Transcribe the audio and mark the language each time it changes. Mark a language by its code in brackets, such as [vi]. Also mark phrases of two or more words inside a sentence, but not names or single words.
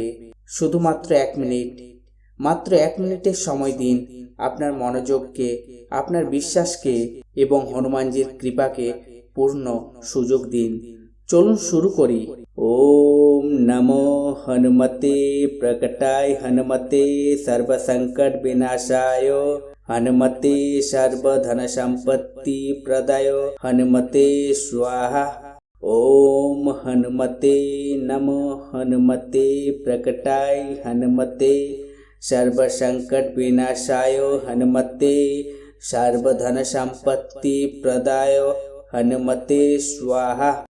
[bn] শুধুমাত্র 1 মিনিট, মাত্র 1 মিনিটের সময় দিন আপনার মনোযোগকে, আপনার বিশ্বাসকে এবং হনুমানজির কৃপাকে পূর্ণ সুযোগ দিন। চলুন শুরু করি। [sa] ওম নমো হনুমতে প্রকটায় হনুমতে সর্বসংকট বিনাশায় হনুমতে সর্বধন সম্পত্তি প্রদায় হনুমতে স্বাহা। ओम हनुमते नमो हनुमते प्रकटाय हनुमते सर्वसंकट विनाशाय हनुमते सर्वधन संपत्ति प्रदाय हनुमते स्वाहा।